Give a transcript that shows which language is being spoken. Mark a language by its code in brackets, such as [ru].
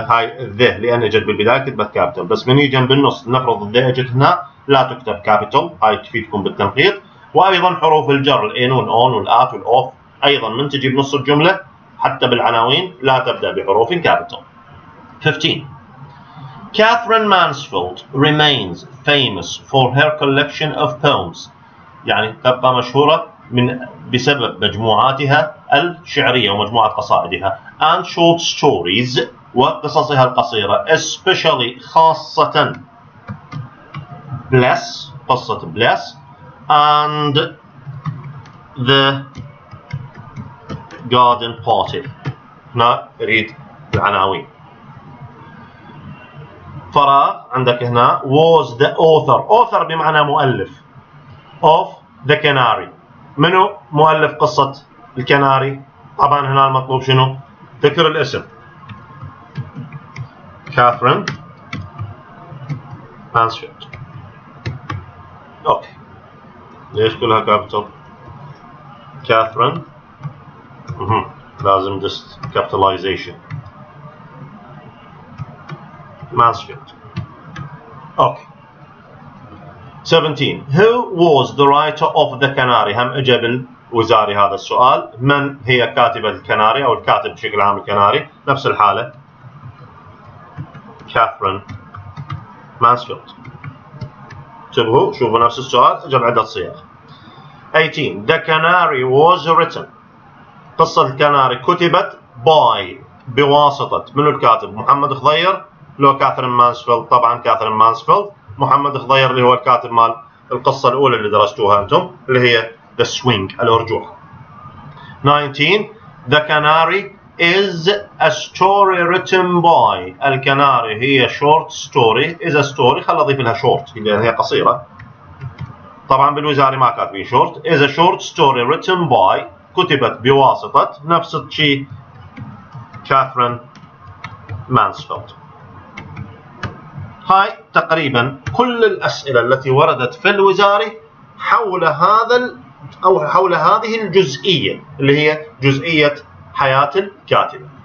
[ar] هاي ذا لأن أجت بالبداية كتبت كابيتال، بس من يجي بالنص نفرض ذا أجت هنا لا تكتب كابيتال. هاي تفيدكم بالتنقيط. وأيضا حروف الجر الإن والأون والآت والأوف أيضا من تجي بنص الجملة حتى بالعناوين لا تبدأ بحروف كابيتال. 15. [en] Catherine Mansfield remains famous for her collection of poems. [ar] يعني تبقى مشهورة بسبب مجموعاتها الشعرية ومجموعة قصائدها [en] and short stories [ar] وقصصها القصيرة [en] especially [ar] خاصة bless قصة [en] bless and the garden party. [ar] هنا نريد العناوين. فراغ عندك هنا [en] was the author [ar] بمعنى مؤلف [en] of the Canary. [ar] منو مؤلف قصة الكناري؟ طبعا هنا المطلوب شنو؟ ذكر الاسم كاثرين مانسفيلد. اوكي ليش كلها كابيتال؟ كاثرين لازم [en] just capitalization [ar] مانسفيلد. اوكي 17. [en] Who was the writer of the Canary? [ar] هم اجى بالوزاري هذا السؤال. من هي كاتبة الكناري او الكاتب بشكل عام الكناري؟ نفس الحالة كاثرين مانسفيلد. انتبهوا شوفوا نفس السؤال اجى بعدة صيغ. [en] 18. The Canary was written. [ar] قصة الكناري كتبت by بواسطة منو الكاتب؟ محمد خضير لو كاثرين مانسفيلد؟ طبعا كاثرين مانسفيلد. محمد خضير اللي هو الكاتب مال القصة الأولى اللي درستوها أنتم اللي هي The Swing الأرجوحة. 19. [en] The Canary is a story written by. [ar] الكناري هي [en] short story is a story. [ar] خل أضيف لها short لأن هي قصيرة. طبعا بالوزاري ما كاتبين short. [en] is a short story written by [ar] كتبت بواسطة نفس الشيء كاثرين مانسفيلد. هاي تقريبا كل الأسئلة التي وردت في الوزاري حول حول هذه الجزئية اللي هي جزئية حياة الكاتبة.